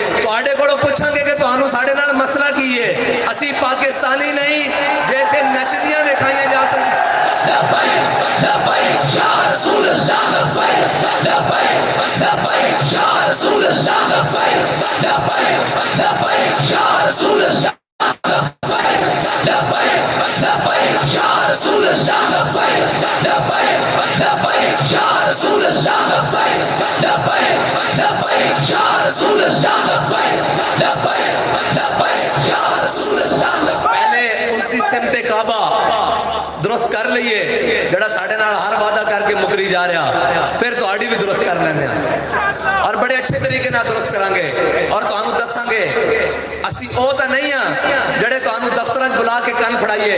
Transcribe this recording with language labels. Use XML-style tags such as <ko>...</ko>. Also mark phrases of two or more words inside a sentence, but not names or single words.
<pa>تہاڈے کولوں پچھاں گے کہ تہانوں ساڈے نال مسئلہ کی ہے۔ اسی پاکستانی نہیں جے اتھے نشدیاں دکھائیاں جا سکدی.</pa> <ar>لبيك لبيك يا رسول الله لبيك لبيك لبيك يا رسول الله لبيك لبيك لبيك يا رسول الله لبيك لبيك لبيك يا رسول الله لبيك لبيك لبيك يا رسول الله لبيك لبيك لبيك يا رسول الله لبيك لبيك لبيك يا رسول الله لبيك.</ar> <pa>پہلے اس دی سمتِ کعبہ درست کر لئیے جیہڑا ساڈے نال ہر وعدہ کر کے مکری جا رہیا، فیر تہاڈی وی درست کر لیندے تے بڑے اچھے طریقے نال درست کراں گے تے تہانوں دساں گے اسی او تاں نہیں ہاں جیہڑے تہانوں دفتراں چ بلا کے کن پھڑائیے.</pa>